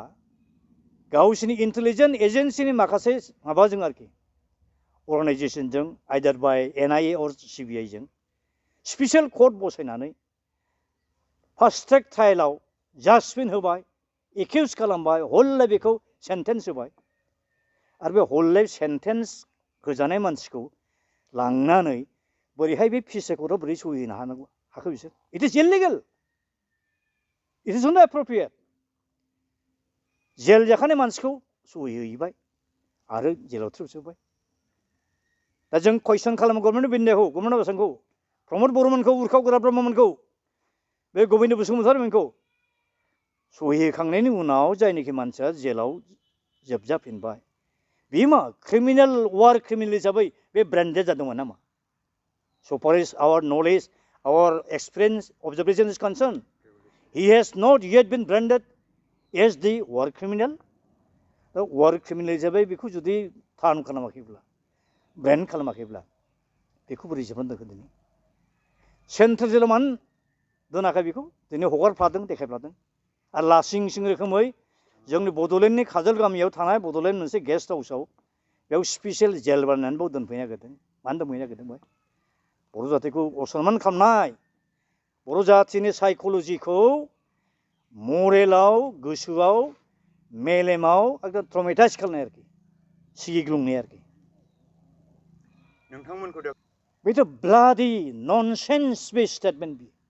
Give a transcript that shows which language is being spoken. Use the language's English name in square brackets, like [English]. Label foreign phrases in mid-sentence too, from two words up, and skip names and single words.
[Bodo] गावसिनि [English] intelligence agency [Bodo] माखासे माबाजों आरोखि अर्गानाइजेसनजों आइदार बाय NIA अर CBI जों [English] special court [Bodo] बसायनानै [English] fast track trial [Bodo] जाजमेन्ट होबाय एक्युज खालामबाय [English] whole life [Bodo] बेखौ सेन्टेन्स होबाय आरो बे [English] whole life sentence [Bodo] होजानाय मानसिखौ लांनानै बोरैहाय बे [English] peace accord [Bodo] बोरै सहि होनो हानांगौ हाखो बिसोर [English] it is illegal it is not appropriate [Bodo] जेल जाखानाय मानसिखौ सहि हैबाय आरो जेलाव थ्रोबजोब्बाय दा जों कुइसन खालामो [English] Government of India Government of Assam [Bodo] प्रमद बर'मोनखौ उर्खाव गोरा ब्रह्ममोनखौ बे गबिन्द बसुमतारीमोनखौ सहि होखांनायनि उनाव जायनोखि मानसिया जेलाव जोबजाफिनबाय बे मा [English] criminal war criminal [Bodo] हिसाबै बे ब्रेन्डेड जादोंमोन नामा [English] so far as our knowledge our experience observation is concerned he has not yet been branded as the war criminal the war criminal [Bodo] हिसाबै बेखौ जुदि थान खालामाखैब्ला ब्रेन्ड खालामाखैब्ला बेखौ बोरै जोबनानै दोनखो दिनै [English] central jail [Bodo] मानो दोनाखै बेखौ दिनै हगारफ्लादों देखायफ्लादों आरो लासिं सिं रोखोमै जोंनि बड'लेण्डनि काजोल गामियाव थानाय बड'लेण्ड मोनसे [English] guest house [Bodo] बेयाव [English] special jail [Bodo] बानायनानै बाव दोनफैनो नागिरदों मानो दोनफैनो नागिरदों बेहाय बर' जातिखौ असनमान खालामनाय बर' जातिनि साइक'लजिखौ मरेलाव गोसोआव मेलेमाव एकदम ट्रमेटाइज खालामनाय आरोखि सिगिग्लुंनाय आरोखि नोंथांमोनखौ बेथ' [English] bloody nonsense [Bodo] बे स्टेटमेन्ट